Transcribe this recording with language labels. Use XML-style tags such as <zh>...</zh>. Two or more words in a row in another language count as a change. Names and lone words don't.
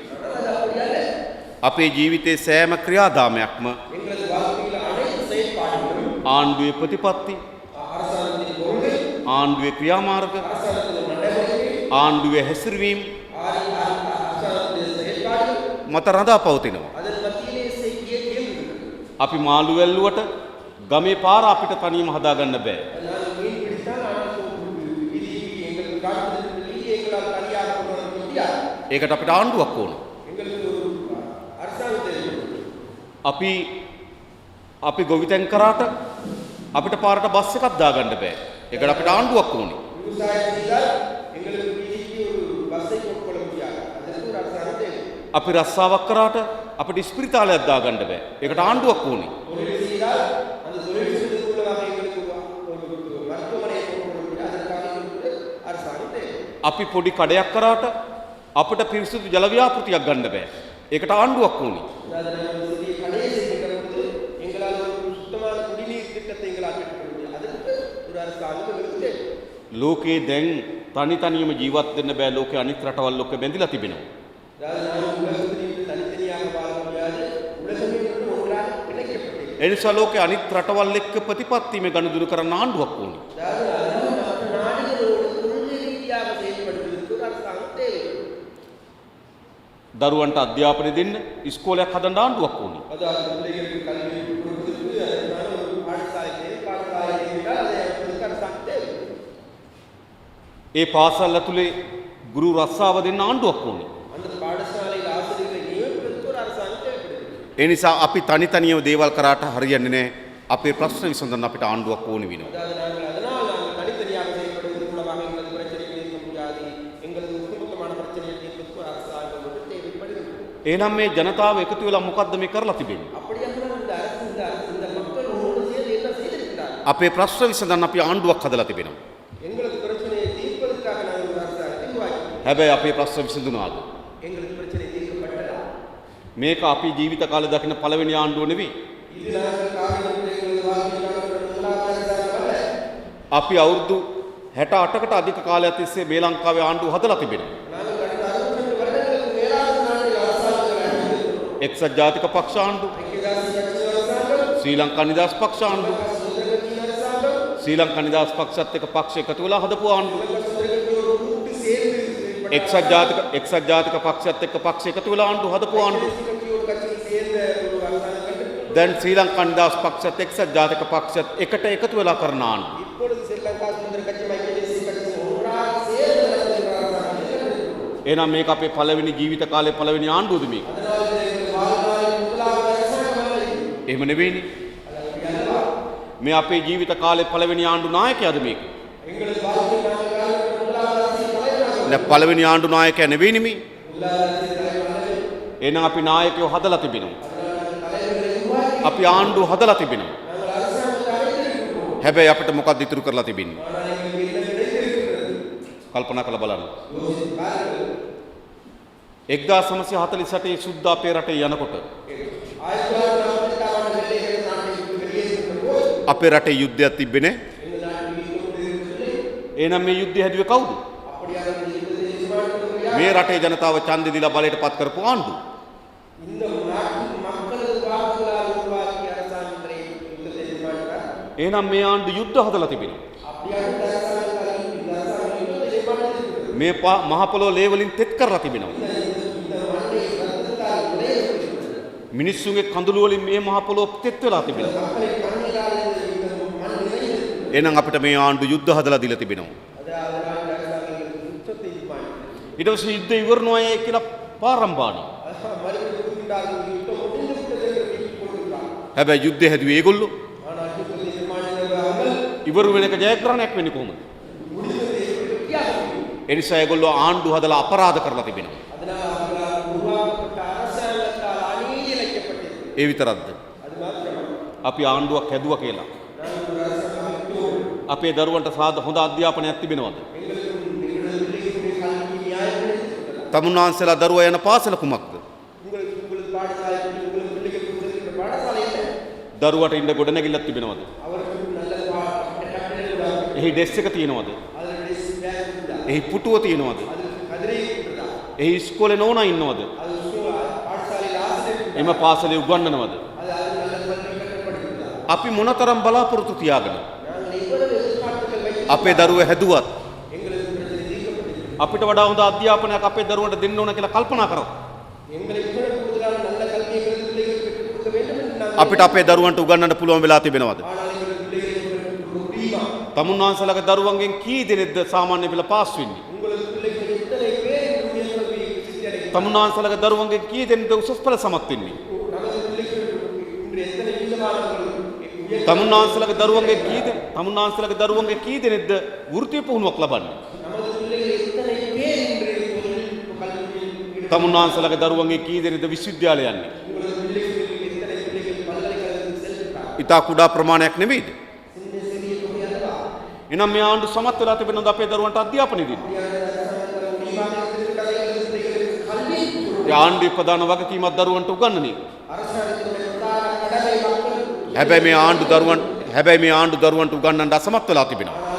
<si>අපේ ජීවිතයේ සෑම ක්‍රියාදාමයක්ම ආණ්ඩුවේ ප්‍රතිපත්ති, ආණ්ඩුවේ ක්‍රියාමාර්ග, ආණ්ඩුවේ හැසිරවීම මත රඳා පවතිනවා. අපි මාළු වැල්ලුවට ගමේ පාර අපිට තනියම හදාගන්න බෑ.</si> <ta>காட்டுவதற்கு எங்களால் தனியாக கொண்டு வர முடியாது.</ta> <si>ඒකට අපිට ආණ්ඩුවක් ඕන.</si> <ta>எங்களுக்கு ஒரு அரசாங்கம் தேவை.</ta> <si>අපි ගොවිතැන් කරාට අපිට පාරට බස් එකක් දාගන්න බෑ. ඒකට අපිට ආණ්ඩුවක් ඕනේ.</si> <ta>விவசாயம் செய்தால் எங்களுக்கு வீதிக்கு ஒரு பஸ்ஸை போட்டுக்கொள்ள முடியாது. அதற்கு ஒரு அரசாங்கம் தேவை.</ta> <si>අපි රස්සාවක් කරාට අපිට ස්පිරිතාලයක් දාගන්න බෑ. ඒකට ආණ්ඩුවක් ඕනේ.</si> <ta>தொழில் செய்தால் அந்த தொழில் செய்வதற்குள்ளதாக எங்களுக்கு ஒரு மருத்துவமனையை போட்டுக்கொள்ள முடியாது. அதற்காக எங்களுக்கு அரசாங்கம் தேவை.</ta> <si>අපි පොඩි කඩයක් කරාට අපිට පිරිසිදු ජල ව්‍යාපෘතියක් ගන්න බෑ. ඒකට ආණ්ඩුවක් ඕනේ.</si> <ta>அதாவது நாங்கள் ஒரு சிறிய கடையை செய்கிற பொழுது எங்களால் ஒரு சுத்தமான குடிநீர் திட்டத்தை எங்களால் பெற்றுக்கொள்ள முடியாது. அதற்கு ஒரு அரசாங்கம் எங்களுக்கு தேவை.</ta> <si>ලෝකේ දැන් තනි තනියම ජීවත් වෙන්න බෑ. ලෝකේ අනිත් රටවල් ලෝකෙ බැඳිලා තිබෙනවා.</si> <ta>அதாவது நாம் உலகத்தில் தனித்தனியாக வாழ முடியாது. உலகமே ஒன்றாக இணைக்கப்பட்டிருக்கிறது.</ta> <si>ඒ නිසා ලෝකේ අනිත් රටවල් එක්ක ප්‍රතිපත්තිමේ ගනුදෙනු කරන්න ආණ්ඩුවක් ඕනේ.</si> <ta>அதாவது மற்ற நாடுகளோடு கொள்கை ரீதியாக செயல்படுவதற்கு ஒரு அரசாங்கம் தேவை.</ta> <si>දරුවන්ට අධ්‍යාපනය දෙන්න ඉස්කෝලයක් හදන්න ආණ්ඩුවක් ඕනේ.</si> <ta>அதாவது பிள்ளைகளுக்கு கல்வி கொடுப்பதற்கு அதற்கான ஒரு பாடசாலை என்றால் அதை அமைப்பதற்கு அரசாங்கம் தேவை.</ta> <si>ඒ පාසල් ඇතුලේ ගුරු රස්සාව දෙන්න ආණ්ඩුවක් ඕනේ.</si> <ta>அந்த பாடசாலையில் ஆசிரியர்களை நியமிப்பதற்கு ஒரு அரசாங்கம் தேவைப்படுகிறது.</ta> <si>ඒ නිසා අපි තනි තනියම දේවල් කරාට හරියන්නේ නැහැ. අපේ ප්‍රශ්න විසඳන්න අපිට ආණ්ඩුවක් ඕනේ වෙනවා.</si> <ta>அதாவது நாங்கள் தனித்தனியாக செயல்படுவதன் மூலமாக எங்களது பிரச்சனைகளை தீர்க்க முடியாது. எங்களது ஒட்டுமொத்தமான பிரச்சனையை தீர்ப்பதற்கு ஒரு அரசாங்கம் ஒன்று தேவைப்படுகிறது.</ta> <si>එහෙනම් මේ ජනතාව එකතු වෙලා මොකද්ද මේ කරලා තිබෙන්නේ?</si> <ta>அப்படியானால் இந்த மக்கள் ஒன்று சேர்ந்து என்ன செய்திருக்கிறார்கள்?</ta> <si>අපේ ප්‍රශ්න විසඳන්න අපි ආණ්ඩුවක් හදලා තිබෙනවා.</si> <ta>எங்களது பிரச்சனையை தீர்ப்பதற்காக நாங்கள் ஒரு அரசாங்கத்தை உருவாக்கினோம்.</ta> <si>හැබැයි අපේ ප්‍රශ්න විසඳුණාද?</si> <ta>எங்களது பிரச்சனை தீர்க்கப்பட்டதா?</ta> <si>මේක අපි ජීවිත කාලේ දකින පළවෙනි ආණ්ඩුව නෙවෙයි.</si> <ta>இது நாங்கள் காரணம் எங்களது வாழ்க்கையில் காணப்பட்ட முதலாவது அரசாங்கம் அல்ல.</ta> <si>අපි අවුරුදු 68කට අධික කාලයක් තිස්සේ මේ ලංකාවේ ආණ්ඩුව හදලා තිබෙනවා.</si> <ta>நாங்கள் கடந்த 62 வருடங்களுக்கு மேலாக நாட்டில் அரசாங்கங்களை அளித்திருக்கிறோம்.</ta> <si>එක්සත් ජාතික පක්ෂ ආණ්ඩුව,</si> <ta>ஐக்கிய தேசிய கட்சி அரசாங்கம்,</ta> <si>ශ්‍රී ලංකා නිදහස් පක්ෂ ආණ්ඩුව,</si> <ta>சுதந்திர கட்சியின் அரசாங்கம்,</ta> <si>ශ්‍රී ලංකා නිදහස් පක්ෂත් එක්ක පක්ෂ එකතු වෙලා හදපු ආණ්ඩුව.</si> <ta>சுதந்திர கட்சியோடு கூட்டு சேர்ந்து</ta> <si>එක්සත් ජාතික පක්ෂත් එක්ක පක්ෂ එකතු වෙලා ආණ්ඩුව හදපු ආණ්ඩුව.</si> <ta>தேசிய கட்சியோடு கட்சியில் சேர்ந்த ஒரு அரசாங்கம் கண்டிருக்கிறோம்.</ta> <si>දැන් ශ්‍රී ලංකා නිදහස් පක්ෂත් එක්සත් ජාතික පක්ෂත් එකට එකතු වෙලා කරන ආණ්ඩුව.</si> <ta>இப்பொழுது ஸ்ரீலங்கா சுதந்திர கட்சி ஐக்கிய தேசிய கட்சி ஒன்றாக சேர்ந்து நடத்துகிற அரசாங்கத்தை கண்டிருக்கிறோம்.</ta> <si>එහෙනම් මේක අපේ පළවෙනි ජීවිත කාලේ පළවෙනි ආණ්ඩුවද මේක?</si> <ta>அதனால் இது எங்கள் வாழ்நாளின் முதலாவது அரசாங்கம் அல்ல இது.</ta> <si>එහෙම නෙවෙයිනේ.</si> <ta>அது அப்படி அல்லவா?</ta> <si>මේ අපේ ජීවිත කාලේ පළවෙනි ආණ්ඩු නායකයාද මේක?</si> <ta>எங்களது வாழ்க்கையில் நாங்கள் காணப்பட்ட முதலாவது அரசியல் தலைவராக</ta> <si>දැන් පළවෙනි ආණ්ඩු නායකයා නෙවෙයිනේ මේ.</si> <ta>முதலாவது அரசியல் தலைவர் அல்ல.</ta> <si>එහෙනම් අපි නායකයෝ හදලා තිබෙනවා.</si> <ta>அதனால் நாங்கள் தலைவர்களை உருவாக்கி</ta> <si>අපි ආණ්ඩුව හදලා තිබෙනවා.</si> <ta>நாங்கள் அரசாங்கத்தை அழைத்திருக்கிறோம்.</ta> <si>හැබැයි අපිට මොකක්ද ඉතුරු කරලා තිබෙන්නේ?</si> <ta>ஆனால் எங்களுக்கு என்ன கிடைத்திருக்கிறது?</ta> <si>කල්පනා කරලා බලන්න.</si> <ta>யோசித்து பாருங்கள்.</ta> <si>1948 සුද්දා අපේ රටේ යනකොට</si> <ta>1948 ஆண்டு வெள்ளையர்கள் நாட்டை விட்டு வெளியேறுகின்ற போது</ta> <si>අපේ රටේ යුද්ධයක් තිබ්බේ නැහැ.</si> <ta>எங்கள் நாட்டில் யுத்தம் இருந்ததில்லை.</ta> <si>එහෙනම් මේ යුද්ධය හැදුවේ කවුද?</si> <ta>அப்படியான இந்த யுத்தத்தை நிர்மாணித்தவர்கள் யார்?</ta> <si>මේ රටේ ජනතාව ඡන්දෙ දීලා බලයට පත් කරපු ආණ්ඩුව.</si> <ta>இந்த நாட்டின் மக்களது வாக்குகளால் உருவாக்கிய அரசாங்கங்களை யுத்தத்தை நிர்மாணித்தார்.</ta> <si>එහෙනම් මේ ආණ්ඩු යුද්ධ හදලා තිබෙනවා.</si> <ta>அப்படியான இந்த அரசாங்கத்தால் இந்த அரசாங்கம் யுத்தத்தை நிர்மாணித்திருக்கிறது.</ta> <si>මේ මහ පොළොව ලේ වලින් තෙත් කරලා තිබෙනවා.</si> <ta>இந்த மண்ணை ரத்தத்தால் உடையப்பட்டிருக்கிறது.</ta> <si>මිනිස්සුන්ගේ කඳුළු වලින් මේ මහ පොළොව තෙත් වෙලා තිබෙනවා.</si> <ta>மக்களை கண்ணீரால் இந்த மண் நிறைந்திருக்கிறது.</ta> <si>එහෙනම් අපිට මේ ආණ්ඩු යුද්ධ හදලා දීලා තිබෙනවා.</si> <ta>அதனால் இந்த அரசாங்கங்களுக்கு யுத்தத்தை நிர்மாணித்தது.</ta> <si>ඊට පස්සේ යුද්ධ ඉවරනොයයි කියලා පාරම්භාණි.</si> <ta>மறுபடியும் கூறுகின்றார்கள், யுத்தம் முடிந்து விட்டது என்று பேசிக் கொண்டிருக்கிறார்கள்.</ta> <si>හැබැයි යුද්ධය හැදුවේ ඒගොල්ලෝ.</si> <ta>ஆனால் யுத்தத்தை நிர்மாணித்தவர்கள்</ta> <si>ඉවරු වෙන එක ජයග්‍රහණයක් වෙන්නේ කොහොමද?</si> <ta>முடிந்ததை எப்படி வித்தியாசம் இல்லை.</ta> <si>ඒ නිසා ඒගොල්ලෝ ආණ්ඩු හදලා අපරාධ කරලා තිබෙනවා.</si> <ta>அதனால் அவர்களால் உருவாக்கப்பட்ட அரசாங்கத்தால் அநீதி இழைக்கப்பட்டிருக்கிறது.</ta> <si>ඒ විතරක්ද?</si> <ta>அது மாத்திரமல்ல,</ta> <si>අපි ආණ්ඩුවක් හැදුවා කියලා</si> <ta>நாங்கள் ஒரு அரசாங்கம் அமைத்தோம்.</ta> <si>අපේ දරුවන්ට හොඳ අධ්‍යාපනයක් තිබෙනවද?</si> <ta>எங்களது பிள்ளைகளுடைய கல்வி நியாயம் கிடைத்திருக்கிறதா?</ta> <si>තමුන්නාන්සලා දරුවා යන පාසල කුමක්ද?</si> <ta>உங்களது பாடசாலை உங்களது பிள்ளைகள் கொடுத்திருக்கிற பாடசாலை என்ன?</ta> <si>දරුවට ඉන්න ගොඩනැගිල්ලක් තිබෙනවද?</si> <ta>அவர்களுக்கு நல்ல கட்டடங்கள்</ta> <si>එහි ඩෙස්ක් එක තියෙනවද?</si> <ta>அதனுடைய பேக் உண்டா?</ta> <si>එහි පුටුව තියෙනවද?</si> <ta>அதற்கு கதிரை உண்டா?</ta> <si>එහි ඉස්කෝලේ නෝනා ඉන්නවද?</si> <ta>அது பாடசாலையில் ஆசிரியர் உண்டா?</ta> <si>එම පාසලේ උගන්වනවද?</si> <ta>அது நல்ல பள்ளி கட்டப்படுகிறதா?</ta> <si>අපි මොනතරම් බලාපොරොත්තු තියාගෙන</si> <ta>நாங்கள் எவ்வளவு எதிர்பார்ப்புகள் வைத்து</ta> <si>අපේ දරුවෝ හැදුවත්</si> <ta>எங்களது பிரச்சனை தீர்க்கப்பட்டிருக்கிறது.</ta> <si>අපිට වඩා හොඳ අධ්‍යාපනයක් අපේ දරුවන්ට දෙන්න ඕන කියලා කල්පනා කරමු.</si> <ta>எங்களை விட கூடுதலான நல்ல கல்வியை எங்களது பிள்ளைகளுக்கு பெற்றுக் கொடுக்க வேண்டும் என்று நாங்கள்</ta> <si>අපිට අපේ දරුවන්ට උගන්වන්න පුළුවන් වෙලා තිබෙනවද?</si> <ta>ஆனால் எங்களது பிள்ளைகளை பெற்றுக் கொடுக்க முடியுமா?</ta> <si>තමුන්නාන්සලගේ දරුවන්ගෙන් කී දෙනෙක්ද සාමාන්‍ය පෙළ පාස් වෙන්නේ?</si> <ta>உங்களுக்கு பிள்ளைகள் எத்தனை பேர் இந்த உயர்கல்வி சித்தி அடைகிறார்கள்?</ta> <si>තමුන්නාන්සලගේ දරුවන්ගෙන් කී දෙනෙක්ද උසස් පෙළ සමත් වෙන්නේ?</si> <ta>நமது பிள்ளைகள் இன்று எத்தனை வீதமானவர்கள்</ta> <si>තමුන්නාන්සලගේ දරුවන්ගේ කී දෙනෙක්ද වෘත්තීය පුහුණුවක් ලබන්නේ?</si> <ta>நமது பிள்ளைகள் எத்தனை பேர் இன்று தொழில்நுட்ப கல்வியில்</ta> <si>තමුන්නාන්සලගේ දරුවන්ගේ කී දෙනෙක්ද විශ්වවිද්‍යාලය යන්නේ?</si> <ta>உங்களது பிள்ளைகள் எத்தனை பிள்ளைகள் பல்கலைக்கழகத்துக்கு செல்கிறார்கள்?</ta> <si>ඉතා කුඩා ප්‍රමාණයක් නෙවෙයිද?</si> <ta>சின்ன சிறிய தொகை அல்லவா?</ta> <si>එනම් මේ ආණ්ඩු සමත් වෙලා තිබෙනවද අපේ දරුවන්ට අධ්‍යාපනය දෙන්න? ඒ ආණ්ඩුවේ ප්‍රධාන වගකීමක් දරුවන්ට උගන්වන එක. හැබැයි මේ ආණ්ඩු දරුවන්ට උගන්වන්න අසමත් වෙලා තිබෙනවා.</si>